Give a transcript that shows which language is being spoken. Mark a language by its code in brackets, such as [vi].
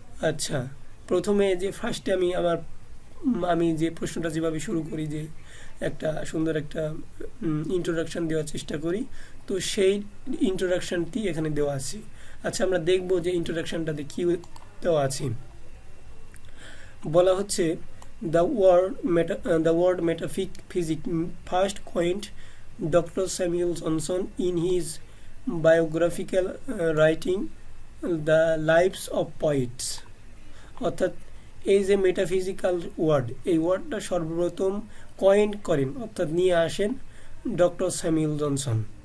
[bn] আচ্ছা, প্রথমে যে ফার্স্টে আমি যে প্রশ্নটা যেভাবে শুরু করি যে একটা সুন্দর একটা ইন্ট্রোডাকশন দেওয়ার চেষ্টা করি, তো সেই ইন্ট্রোডাকশনটি এখানে দেওয়া আছে। আচ্ছা, আমরা দেখব যে ইন্ট্রোডাকশনটাতে কী দেওয়া আছে। বলা হচ্ছে [en] the word metaphysics first coined Dr. Samuel Johnson in his biographical writing The Lives of Poets। [bn] অর্থাৎ এই যে মেটাফিজিক্যাল ওয়ার্ড, এই ওয়ার্ডটা সর্বপ্রথম কয়েন করেন অর্থাৎ নিয়ে আসেন ডক্টর স্যামুয়েল জনসন।